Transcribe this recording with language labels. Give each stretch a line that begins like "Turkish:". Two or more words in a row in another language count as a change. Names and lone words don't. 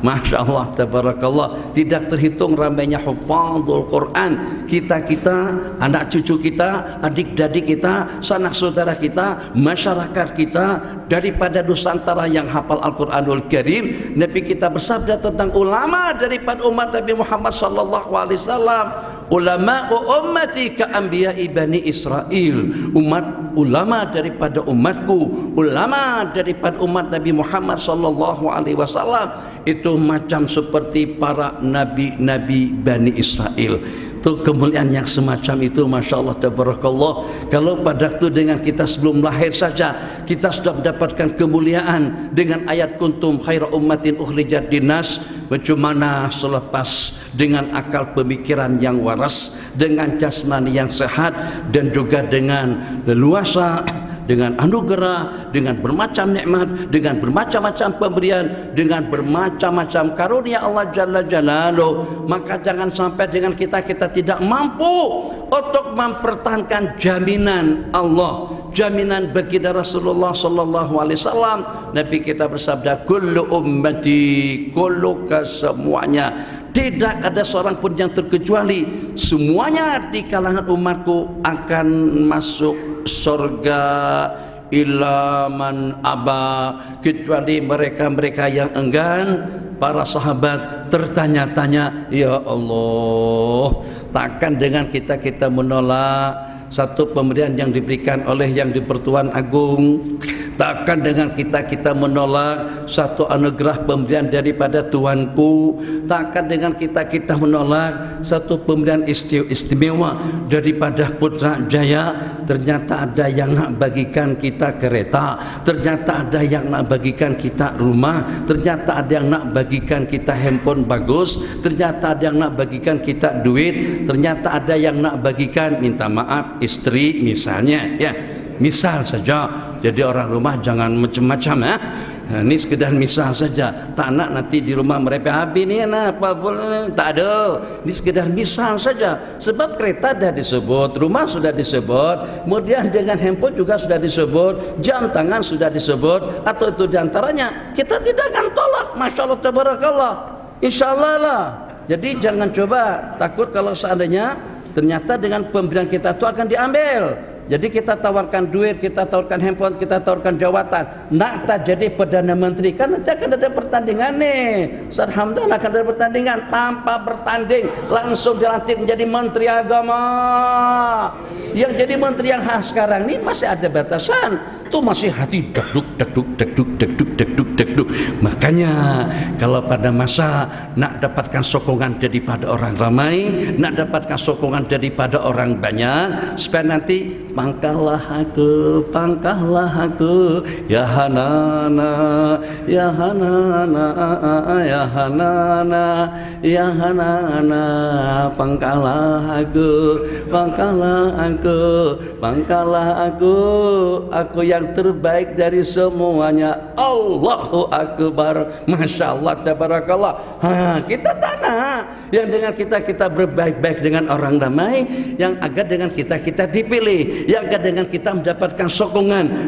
Arabic: ما شاء الله تبارك الله,
Malay: tidak terhitung ramainya
Arabic: حفاظ القرآن,
Malay: kita anak cucu kita, adik-adik kita, sanak saudara kita, masyarakat kita daripada Nusantara yang hafal Al-Quranul Karim. Nabi kita bersabda tentang ulama daripada umat Nabi Muhammad
Arabic: صلى الله عليه وسلم, علماء أمتي كأنبياء بني إسرائيل.
Malay: Ulama daripada umatku, ulama daripada umat Nabi Muhammad
Arabic: صلى الله عليه وسلم
Malay: itu macam seperti para nabi-nabi Bani Israel. Itu kemuliaan yang semacam itu,
Arabic: ما شاء الله تبارك الله.
Malay: Kalau pada waktu dengan kita sebelum lahir saja kita sudah mendapatkan kemuliaan dengan ayat
Arabic: كنتم خير أمة أخرجت للناس,
Malay: bagaimana selepas dengan akal pemikiran yang waras, dengan jasmani yang sehat, dan juga dengan leluasa, dengan anugerah, dengan bermacam nikmat, dengan bermacam-macam pemberian, dengan bermacam-macam karunia Allah
Arabic: جل جلاله.
Malay: Maka jangan sampai dengan kita tidak mampu untuk mempertahankan jaminan Allah, jaminan baginda Rasulullah
Arabic: صلى الله عليه وسلم.
Malay: Nabi kita bersabda,
Arabic: كل أمتي,
Malay: kullu semuanya, tidak ada seorang pun yang terkecuali, semuanya di kalangan umatku akan masuk surga
Arabic: إلا من أبى,
Malay: kecuali mereka-mereka yang enggan. Para sahabat tertanya-tanya, ya Allah, takkan dengan kita menolak satu pemberian yang diberikan oleh yang di-Pertuan Agung, takkan dengan kita menolak satu anugerah pemberian daripada Tuanku, takkan dengan kita menolak satu pemberian istimewa daripada Putrajaya. Ternyata ada yang nak bagikan kita kereta, ternyata ada yang nak bagikan kita rumah, ternyata ada yang nak bagikan kita handphone bagus, ternyata ada yang nak bagikan kita duit, ternyata ada yang nak bagikan, minta maaf, istri misalnya, ya. Misal saja, jadi orang rumah jangan macam-macam ya. Nah, ini sekedar misal saja. Tak nak nanti di rumah mereka habis ni apa boleh, tak ada. Ini sekedar misal saja. Sebab kereta dah disebut, rumah sudah disebut, kemudian dengan handphone juga sudah disebut, jam tangan sudah disebut, atau itu diantaranya. Kita tidak akan tolak,
Arabic: ما شاء الله تبارك الله, إن شاء الله
Malay: lah. Jadi jangan coba takut kalau seandainya ternyata dengan pemberian kita itu akan diambil. Jadi kita tawarkan duit, kita tawarkan handphone, kita tawarkan jawatan. Nak tak jadi Perdana Menteri, kan nanti akan ada pertandingan nih. Ustaz Hamdan akan ada pertandingan, tanpa bertanding langsung dilantik menjadi Menteri Agama. Yang jadi menteri yang khas sekarang ini masih ada batasan. Itu masih hati deg-dug. Makanya kalau pada masa nak dapatkan sokongan daripada orang ramai, nak dapatkan sokongan daripada orang banyak, supaya nanti pangkahlah aku ya Hanana, ya Hanana, ya Hanana, ya Hanana, pangkahlah aku yang terbaik dari semuanya.
Arabic: الله أكبر، ما شاء الله تبارك الله. Kita tanah yang dengan kita berbaik-baik dengan orang ramai, yang agar dengan kita dipilih, yang agar dengan kita mendapatkan sokongan.